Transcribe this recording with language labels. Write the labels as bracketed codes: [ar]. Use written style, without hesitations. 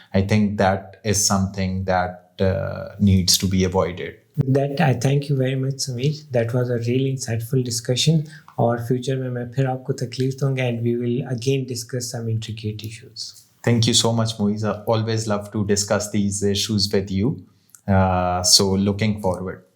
[en] I think that is something that needs to be avoided. With that, I thank you very much, Sameer. That was a really insightful discussion. [ur] اور future میں پھر آپ کو تکلیف دوں گا, [en] and we will again discuss some intricate issues. Thank you so much, Moiza. Always love to discuss these issues with you. So looking forward.